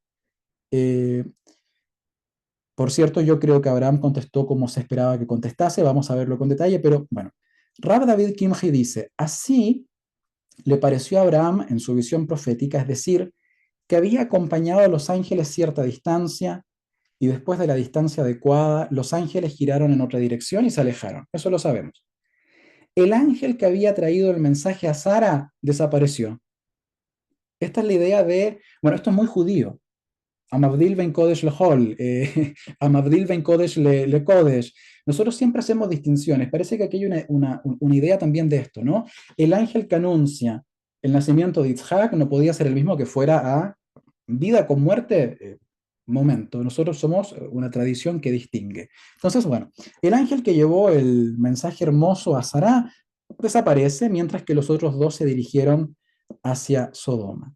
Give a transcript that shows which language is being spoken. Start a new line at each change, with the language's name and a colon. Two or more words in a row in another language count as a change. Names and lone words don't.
Spanish: Eh, por cierto, yo creo que Abraham contestó como se esperaba que contestase, vamos a verlo con detalle, pero bueno, Rab David Kimchi dice, así le pareció a Abraham en su visión profética, es decir, que había acompañado a los ángeles cierta distancia, y después de la distancia adecuada, los ángeles giraron en otra dirección y se alejaron. Eso lo sabemos. El ángel que había traído el mensaje a Sara desapareció. Esta es la idea de, bueno, esto es muy judío.
Hebrew: המבדיל בין קודש לחול, המבדיל בין קודש לקודש.
Spanish: Nosotros siempre hacemos distinciones. Parece que aquí hay una idea también de esto, ¿no? El ángel que anuncia el nacimiento de Yitzhak no podía ser el mismo que fuera a vida con muerte. Momento, nosotros somos una tradición que distingue. Entonces, bueno, el ángel que llevó el mensaje hermoso a Sará desaparece mientras que los otros dos se dirigieron hacia Sodoma.